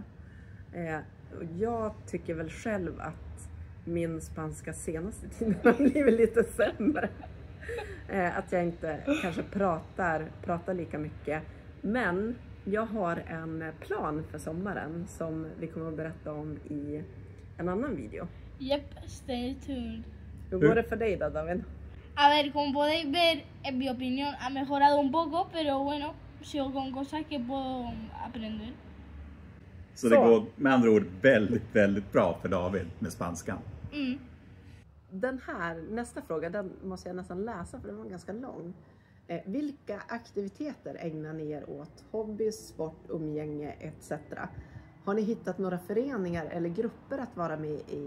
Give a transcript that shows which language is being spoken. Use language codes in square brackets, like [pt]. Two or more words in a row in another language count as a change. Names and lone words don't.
[sv] Jag tycker väl själv att min spanska senaste tiden har blivit lite sämre. Att jag inte kanske pratar lika mycket. Men jag har en plan för sommaren som vi kommer att berätta om i en annan video. [en] Yep, stay tuned. [sv] Hur går det för dig då, David? [es] A ver, como podéis ver, en mi opinión ha mejorado un poco, pero bueno, sigo con cosas que puedo aprender. [sv] Så det går med andra ord väldigt, väldigt bra för David med spanskan. Den här, nästa fråga, den måste jag nästan läsa för den var ganska lång. Vilka aktiviteter ägnar ni er åt? Hobby, sport, umgänge etc. Har ni hittat några föreningar eller grupper att vara med i?